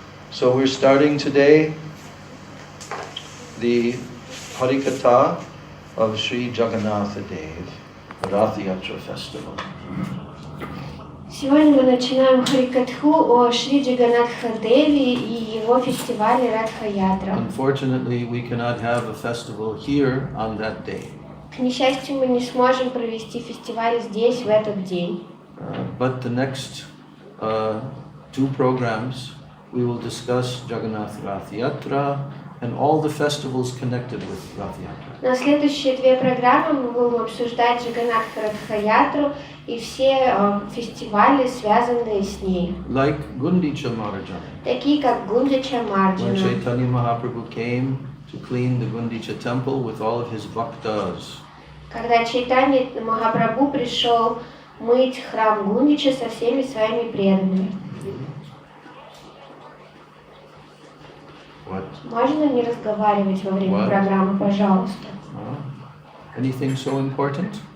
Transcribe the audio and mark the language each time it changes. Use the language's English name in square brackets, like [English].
[English] So we're starting today the Harikatha of Sri Jagannatha Dev, Rath Yatra Festival. [Russian] Сегодня мы начинаем Харикатху о Шри Джаганнатха Деве и его фестивале Радха-ятра. [English] Unfortunately, we cannot have a festival here on that day. [Russian] К несчастью, мы не сможем провести фестиваль здесь в этот день. [English] But the next two programs we will discuss Jagannath Rath Yatra and all the festivals connected with Rath Yatra. [Russian] На следующие две программы мы будем обсуждать Джаганнатха Радха-ятру и все фестивали, связанные с ней. [English] Like Gundicha Marjana. [Russian] Такие как Гундича Марджана. [English] When Chaitanya Mahaprabhu came to clean the Gundicha temple with all of his bhaktas. [Russian] Когда Чайтанья Махапрабху пришел мыть храм Гундича со всеми своими преданными. [English] What? [Russian] Можно не разговаривать во время программы, пожалуйста? [English] Anything so important?